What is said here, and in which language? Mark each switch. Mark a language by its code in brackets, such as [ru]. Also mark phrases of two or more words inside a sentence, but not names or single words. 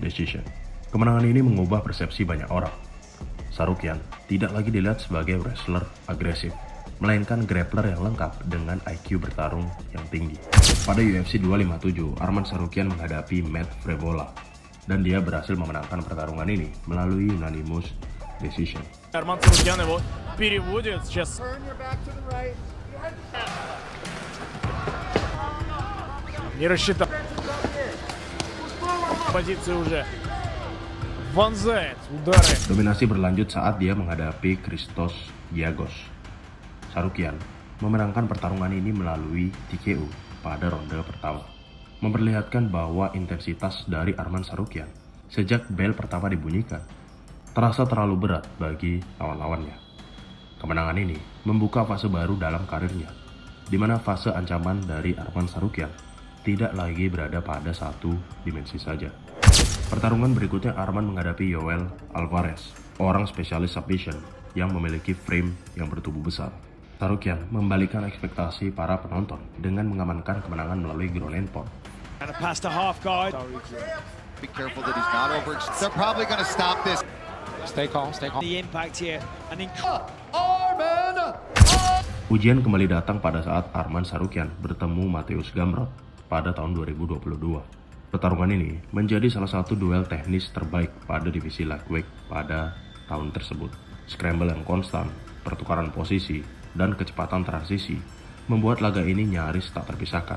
[id] Kemenangan ini mengubah persepsi banyak orang. Sarukian tidak lagi dilihat sebagai wrestler agresif, melainkan grappler yang lengkap dengan IQ bertarung yang tinggi. Pada UFC 257, Arman Sarukian menghadapi Matt Frevola, dan dia berhasil memenangkan pertarungan ini melalui [en] unanimous decision. [ru] Арман Сарукян его переводит сейчас. Не рассчитал. Позиции уже. Вонзает удары. [id] Dominasi berlanjut saat dia menghadapi Christos Giagos. Sarukian memenangkan pertarungan ini melalui TKO pada ronde pertama, memperlihatkan bahwa intensitas dari Arman Sarukian sejak bel pertama dibunyikan terasa terlalu berat bagi lawan-lawannya. Kemenangan ini membuka fase baru dalam karirnya, di mana fase ancaman dari Arman Sarukian tidak lagi berada pada satu dimensi saja. Pertarungan berikutnya Arman menghadapi Yoel Alvarez, orang spesialis submission yang memiliki frame yang bertubuh besar. Sarukian membalikan ekspektasi para penonton dengan mengamankan kemenangan melalui [en] ground and pound. And a pass to half guard. Be careful that he's not over. They're probably going to stop this. Stay calm, stay calm. The impact here. And [id] Ujian kembali datang pada saat Arman Sarukian bertemu Mateusz Gamrot pada tahun 2022. Pertarungan ini menjadi salah satu duel teknis terbaik pada divisi lightweight pada tahun tersebut. Scramble yang konstan, pertukaran posisi, dan kecepatan transisi membuat laga ini nyaris tak terpisahkan.